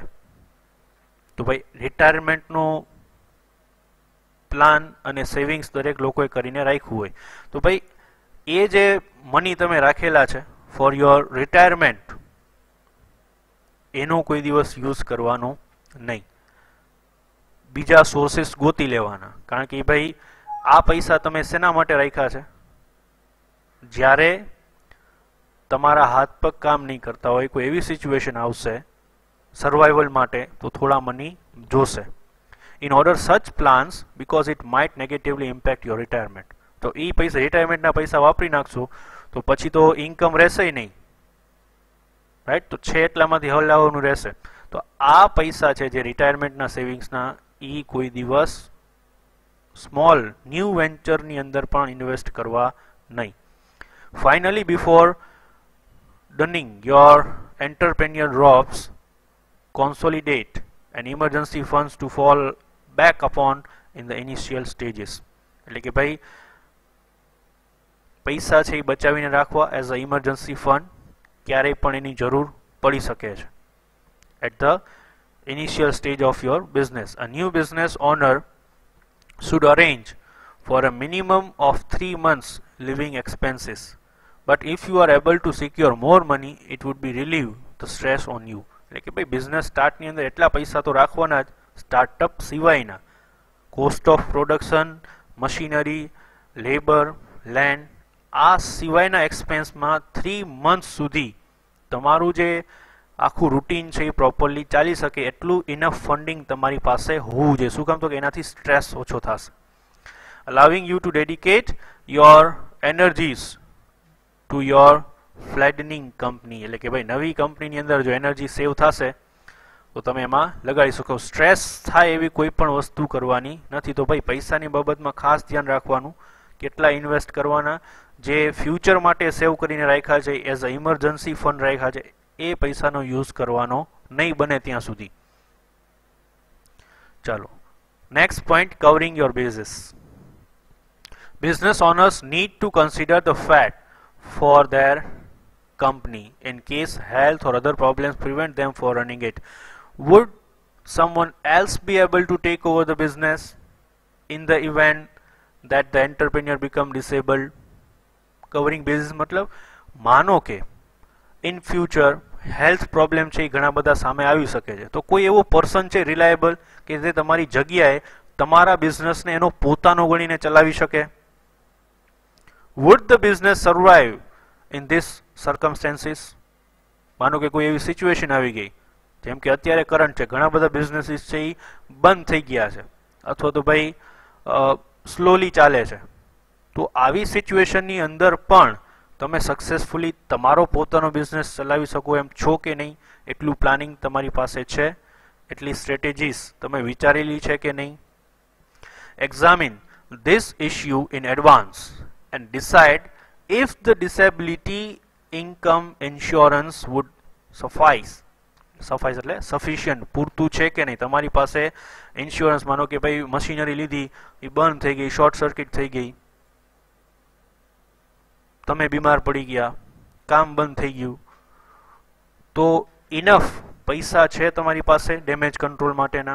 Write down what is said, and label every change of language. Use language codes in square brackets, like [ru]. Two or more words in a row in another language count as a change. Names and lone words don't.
[gu] તો ભાઈ રિટાયરમેન્ટનો પ્લાન અને સેવિંગ્સ દરેક લોકોએ કરીને રાખ્યું હોય તો ભાઈ એ જે મની તમે રાખેલા છે [en] for your retirement [gu] એનો કોઈ દિવસ યુઝ કરવાનો નહીં, બીજા સોર્સિસ ગોતી લેવાના. કારણ કે ભાઈ આ પૈસા તમે શેના માટે રાખ્યા છે? જ્યારે તમારા હાથ પગ કામ નહીં કરતા હોય, કોઈ એવી સિચ્યુએશન આવશે સર્વાઈવલ માટે, તો થોડા મની જોશે. [en] in order such plans because it might negatively impact your retirement. [gu] તો એ પૈસા રિટાયરમેન્ટના પૈસા વાપરી નાખશો તો પછી તો ઇન્કમ રહેશે નહીં, રાઈટ? તો છે એટલામાંથી હલાવવાનું રહેશે. તો આ પૈસા છે જે રિટાયરમેન્ટના સેવિંગ્સના, એ કોઈ દિવસ [en] small new ventureની [gu] અંદર પણ ઇન્વેસ્ટ કરવા નહીં. [en] finally before donning your entrepreneur robes, consolidate and emergency funds to fall back upon in the initial stages. [gu] એટલે કે ભાઈ પૈસા છે એ બચાવીને રાખવા [en] as a emergency fund, [gu] ક્યારેય પણ એની જરૂર પડી શકે છે. [en] At the initial stage of your business, a new business owner should arrange for a minimum of 3 months living expenses. But if you are able to secure more money, it would be relieve the stress on you. [gu] એટલે કે ભાઈ બિઝનેસ સ્ટાર્ટની અંદર એટલા પૈસા તો રાખવાના જ, સ્ટાર્ટઅપ સિવાયના [en] cost of production, [gu] મશીનરી, લેબર, લેન્ડ, આ સિવાયના એક્સપેન્સમાં 3 months સુધી તમારું જે આખું રૂટીન છે એ પ્રોપરલી ચાલી શકે એટલું [en] enough funding [gu] તમારી પાસે હોવું જોઈએ. શું કામ? તો કે એનાથી સ્ટ્રેસ ઓછો થશે. [en] allowing you to dedicate your energies to your fledgling company, [gu] એટલે કે ભાઈ નવી કંપનીની અંદર જો એનર્જી સેવ થશે તો તમે એમાં લગાડી શકો. સ્ટ્રેસ થાય એવી કોઈ પણ વસ્તુ કરવાની નથી. તો ભાઈ પૈસાની બાબતમાં ખાસ ધ્યાન રાખવાનું, કેટલા ઇન્વેસ્ટ કરવાના, જે ફ્યુચર માટે સેવ કરીને રાખ્યા છે [en] as a emergency fund [gu] રાખ્યા છે એ પૈસાનો યુઝ કરવાનો નહીં બને ત્યાં સુધી. [en] ચાલો next point, covering your bases. Business owners need to consider the fact for their company in case health or other problems prevent them from running it. Would someone else be able to take over the business in the event that the entrepreneur become disabled? Covering basis [gu] मतलब માનો કે [en] in future health problem [gu] છે એ ઘણા બધા સામે આવી શકે છે, તો કોઈ એવો પર્સન છે રિલાયેબલ કે જે તમારી જગ્યાએ તમારા બિઝનેસને એનો પોતાનો ગણીને ચલાવી શકે? [en] Would the business survive in this circumstances? [gu] માનો કે કોઈ એવી સિચ્યુએશન આવી ગઈ, જેમ કે અત્યારે કરંટ છે, ઘણા બધા બિઝનેસીસ છે એ બંધ થઈ ગયા છે અથવા તો ભાઈ સ્લોલી ચાલે છે, તો આવી સિચ્યુએશનની અંદર પણ તમે સક્સેસફુલી તમારો પોતાનો બિઝનેસ ચલાવી શકો એમ છો કે નહીં? એટલું પ્લાનિંગ તમારી પાસે છે? એટલી સ્ટ્રેટેજીસ તમે વિચારેલી છે કે નહીં? [en] Examine this issue in advance and decide if the disability income insurance would suffice [gu] એટલે સફિશિયન્ટ, પૂરતું છે કે નહીં? તમારી પાસે ઇન્સ્યોરન્સ, માનો કે ભાઈ મશીનરી લીધી એ બંધ થઈ ગઈ, [en] short circuit [gu] થઈ ગઈ, તમે બીમાર પડી ગયા, કામ બંધ થઈ ગયું, તો ઇનફ પૈસા છે તમારી પાસે [en] damage control [gu] માટેના?